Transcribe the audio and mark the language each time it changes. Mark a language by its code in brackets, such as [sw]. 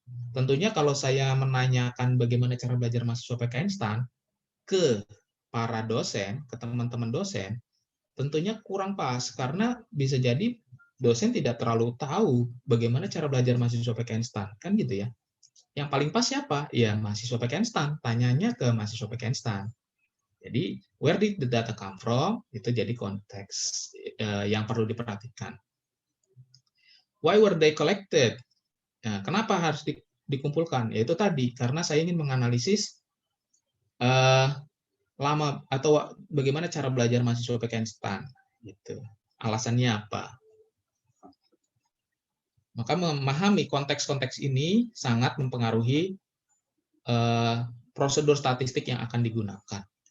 [id] Tentunya kalau saya menanyakan bagaimana cara belajar mahasiswa PKN STAN ke para dosen, ke teman-teman dosen, tentunya kurang pas karena bisa jadi dosen tidak terlalu tahu bagaimana cara belajar mahasiswa PKN STAN, kan gitu ya. Yang paling pas siapa? Ya mahasiswa PKN STAN, tanyanya ke mahasiswa PKN STAN. Jadi, [en] where did the data come from? [id] Itu jadi konteks yang perlu diperhatikan. [en] Why were they collected? [id] Nah, kenapa harus dikumpulkan? Yaitu tadi, karena saya ingin menganalisis lama atau bagaimana cara belajar mahasiswa PKN STAN. Gitu. Alasannya apa? Maka memahami konteks-konteks ini sangat mempengaruhi prosedur statistik yang akan digunakan.